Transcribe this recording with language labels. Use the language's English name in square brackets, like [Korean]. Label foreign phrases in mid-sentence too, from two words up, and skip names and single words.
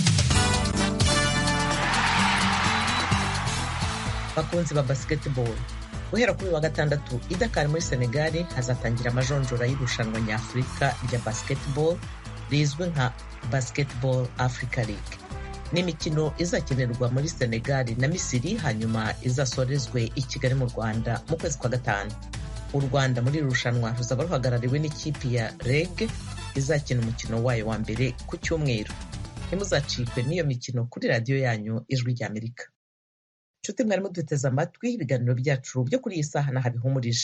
[Kinyarwanda] Bakunzi ba basketball, guhera kuri wa gatandatu i Dakar muri Senegal hazatangira amajonjora y'irushanwa nyafurika rya basketball rizwi nka Basketball Africa League. N'imikino izakenerwa muri Senegal na Misiri, hanyuma izasorezwe i Kigali mu Rwanda mu kwezi kwa gatanu. U Rwanda muri irushanwa ruzaba ruhagarariwe n'ikipi ya REG izakina umukino wayo wa mbere ku cyumweru. Ntimuzacikwe n'iyo mikino kuri radiyo yanyu Ijwi ry'Amerika. Nshuti mwarimu duteze amatwi, ibiganiro byacu byo kuri iyi saha nahabihumurije.